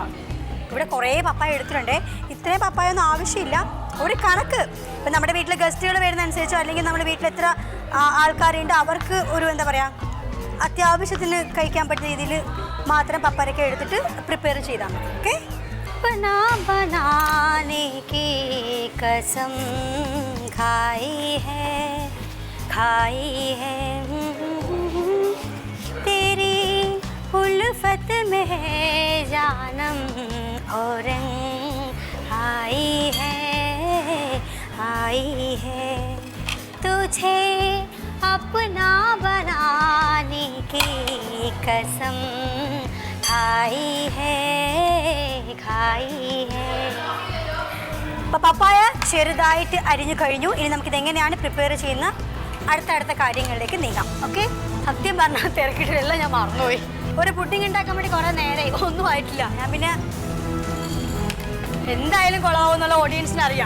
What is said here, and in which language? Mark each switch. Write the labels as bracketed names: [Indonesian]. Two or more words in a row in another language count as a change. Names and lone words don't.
[Malayalam] ഇവിടെ കുറേ പപ്പായ എടുത്തിട്ടുണ്ട്. ഇത്രയും പപ്പായൊന്നും ആവശ്യമില്ല. ഒരു കണക്ക് ഇപ്പം നമ്മുടെ വീട്ടിൽ ഗസ്റ്റുകൾ വരുന്നതനുസരിച്ചോ അല്ലെങ്കിൽ നമ്മുടെ വീട്ടിൽ എത്ര ആൾക്കാരുണ്ട് അവർക്ക് ഒരു എന്താ പറയുക അത്യാവശ്യത്തിന് കഴിക്കാൻ പറ്റുന്ന രീതിയിൽ മാത്രം പപ്പായൊക്കെ എടുത്തിട്ട് പ്രിപ്പയർ ചെയ്താൽ മതി. ഓക്കെ. [Hindi] बना बनाने की कसम खाई है तेरी उल्फत में जानम और आई है तुझे अपना बनाने की कसम खाई है. [Malayalam] അപ്പോൾ പപ്പായ ചെറുതായിട്ട് അരിഞ്ഞു കഴിഞ്ഞു. ഇനി നമുക്കിതെങ്ങനെയാണ് പ്രിപ്പയർ ചെയ്യുന്ന അടുത്തടുത്ത കാര്യങ്ങളിലേക്ക് നീങ്ങാം. ഓക്കെ. സത്യം പറഞ്ഞാൽ തിരക്കിട്ടെല്ലാം ഞാൻ മറന്നുപോയി. ഒരു പുഡിംഗ് ഉണ്ടാക്കാൻ വേണ്ടി കുറേ നേരമായി, ഒന്നും ആയിട്ടില്ല. ഞാൻ പിന്നെ എന്തായാലും കൊള്ളാവും എന്നുള്ള ഓഡിയൻസിന് അറിയാം.